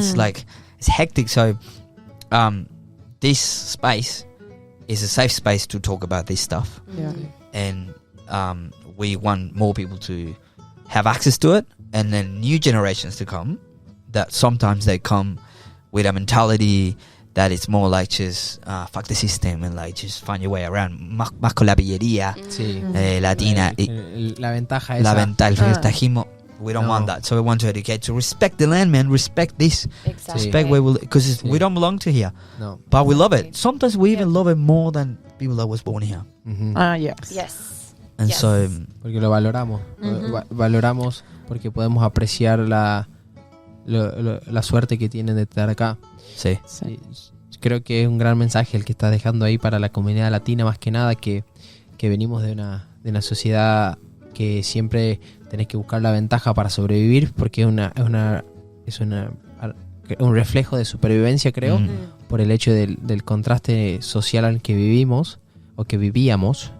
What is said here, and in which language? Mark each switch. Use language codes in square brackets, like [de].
[en] It's like it's hectic. So, this space is a safe space to talk about this stuff, and we want more people to have access to it, and then new generations to come that sometimes they come with a mentality that it's more like just fuck the system and like just find your way around. [es] Más con la pillería latina. la ventaja La esa. ventaja, el ventajismo. [en] We don't want that. So we want to educate to respect the land, man. Respect this. Exactly. Respect where we live, because we don't belong to here. No. But we love it. Sometimes we even love it more than people that was born here. Yes. Yes. And Yes. so [es] Porque lo valoramos. Valoramos porque podemos apreciar la suerte que tienen de estar acá. sí. Sí, creo que es un gran mensaje el que estás dejando ahí para la comunidad latina, más que nada, que venimos de una sociedad que siempre tenés que buscar la ventaja para sobrevivir, porque es un reflejo de supervivencia, creo, por el hecho del contraste social al que vivimos o que vivíamos.